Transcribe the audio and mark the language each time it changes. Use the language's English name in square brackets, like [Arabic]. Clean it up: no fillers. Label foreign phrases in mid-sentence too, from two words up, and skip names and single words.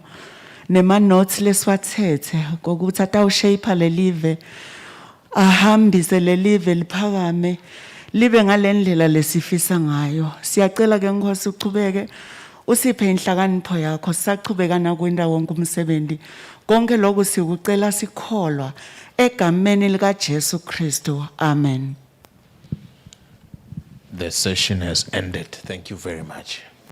[Swati] Nema notes leswathethe kokuthi atawushape le live ahambise le live liphakame libe ngalendlela lesifisa ngayo. Siyacela ke Nkosi uchubeke usiphe inhlakanipho yakho sisachubeka na kwinda wonke umsebenzi konke lokho sikucela sikholwa egameni lika Jesu Kristu. Amen. [English] The session has ended. Thank you very much.